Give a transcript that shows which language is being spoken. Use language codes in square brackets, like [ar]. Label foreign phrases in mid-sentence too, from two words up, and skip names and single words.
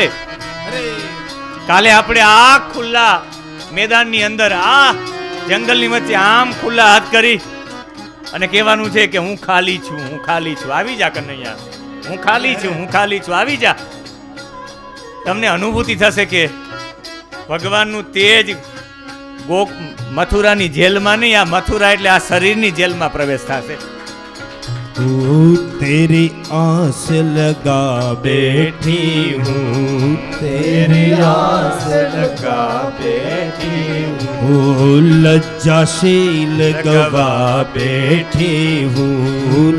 [gu] કાલે આપણે આ ખુલ્લા મેદાનની અંદર, આ જંગલની વચ્ચે આમ ખુલ્લા હાથ કરી અને કહેવાનું છે કે હું ખાલી છું, હું ખાલી છું, આવી જા કનૈયા, હું ખાલી છું, હું ખાલી છું, આવી જા. તમને અનુભૂતિ થશે કે ભગવાનનું તેજ મથુરાની જેલમાં નહીં, આ મથુરા એટલે આ શરીરની જેલમાં પ્રવેશ થશે. [hi] तेरी आस लगा बैठी हूँ, तेरी आस लगा बैठी हूँ, ओ लज्जा से लगवा बैठी हूँ,